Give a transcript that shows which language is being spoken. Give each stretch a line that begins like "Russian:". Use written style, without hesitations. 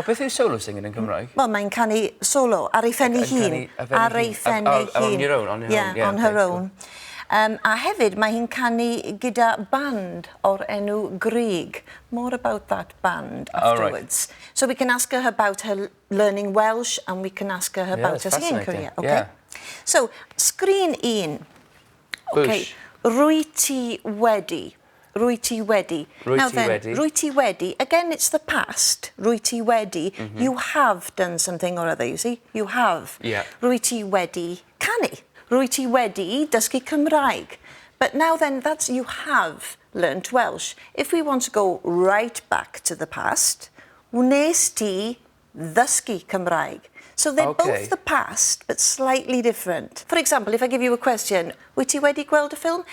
Welsh: O, beth yw
English: solo singing
Welsh: yn Cymraeg? Wel, mae'n canu solo, ar ei ffenni hun. Ar ei ffenni hun.
English: On your own? Yeah, on her own.
Welsh: A hefyd, mae hi'n canu gyda band o'r enw Cymraeg.
English: More about that band afterwards. So we can ask her about her learning Welsh and we can ask her about her singing career. Okay? So,
Welsh: sgrin 1.
English: Okay.
Welsh: Rwy ti wedi. Rwy ti wedi.
English: Now then,
Welsh: rwy ti wedi,
English: again, it's the past.
Welsh: Rwy ti wedi.
English: You have done something or other, you see? You have. Yeah.
Welsh: Rwy ti wedi canu. Rwy ti wedi dysgu Cymraeg.
English: But now then, that's you have learnt Welsh. If we want to go right back to the past,
Welsh: wnes ti ddysgu Cymraeg.
English: So they're both the past, but slightly different. For example, if I give you a question,
Welsh: wyt ti wedi gweld y film?